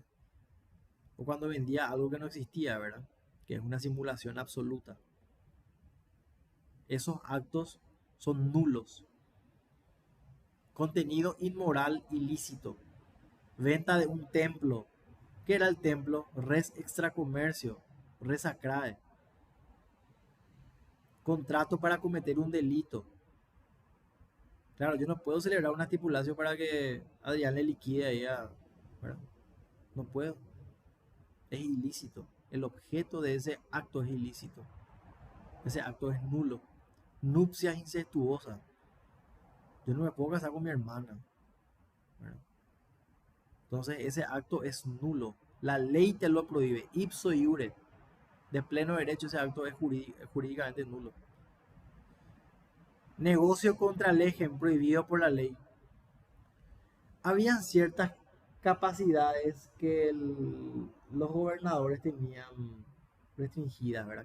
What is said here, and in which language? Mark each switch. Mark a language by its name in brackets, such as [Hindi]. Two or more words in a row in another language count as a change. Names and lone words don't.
[Spanish] O cuando vendía algo que no existía, ¿verdad? Que es una simulación absoluta. Esos actos son nulos. Contenido inmoral ilícito. Venta de un templo. ¿Qué era el templo? [Latin] Res extracomercio, res sacrae. [Spanish] Contrato para cometer un delito. Claro, yo no puedo celebrar una estipulación para que Adrián le liquide ahí a... ¿verdad? No puedo. Es ilícito. El objeto de ese acto es ilícito. Ese acto es nulo. Nupcias incestuosas. Yo no me puedo casar con mi hermana, ¿verdad? Entonces ese acto es nulo. La ley te lo prohíbe. [Latin] Ipso iure. [Spanish] De pleno derecho ese acto es jurídicamente nulo. Negocio [Latin] contra legen, [Spanish] prohibido por la ley. Habían ciertas capacidades que los gobernadores tenían restringidas, ¿verdad?